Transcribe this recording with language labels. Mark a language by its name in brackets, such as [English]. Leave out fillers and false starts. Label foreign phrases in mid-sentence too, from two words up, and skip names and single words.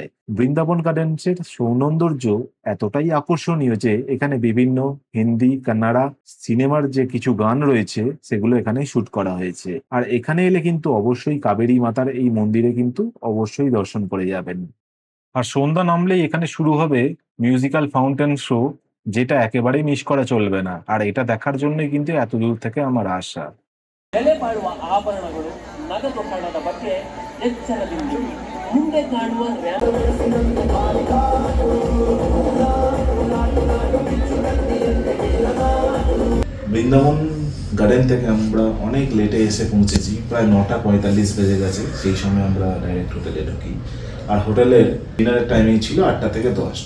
[Bangla] বৃন্দাবন গার্ডেন্সের সৌন্দর্য এতটাই আকর্ষণীয় যে এখানে বিভিন্ন হিন্দি, কান্নাড়া সিনেমার যে কিছু গান রয়েছে সেগুলো এখানে শুট করা হয়েছে। আর এখানে এলে কিন্তু অবশ্যই কাবেরী মাতার এই মন্দিরে কিন্তু অবশ্যই দর্শন করে যাবেন। আর সন্ধ্যা নামলেই এখানে শুরু হবে মিউজিক্যাল ফাউন্টেন শো, যেটা একেবারেই মিস করা চলবে না। আর এটা দেখার জন্যই কিন্তু এত দূর থেকে আমার আসা। [Kannada] ಬೆಲೆ ಬಾಳುವ ಆಭರಣಗಳು, ನಗದೊತ್ತಡದ ಬಗ್ಗೆ ಎಚ್ಚರದಿಂದಿರಿ. ಮುಂದೆ ಕಾಣುವ [Bangla] বৃন্দাবন গার্ডেন থেকে আমরা অনেক লেটে এসে পৌঁছেছি, প্রায় 9:45 বেজে গেছে। সেই সময় আমরা ডাইরেক্ট হোটেলে ঢুকি। আর হোটেলের ডিনারের টাইমিং ছিল 8টা থেকে 10টা।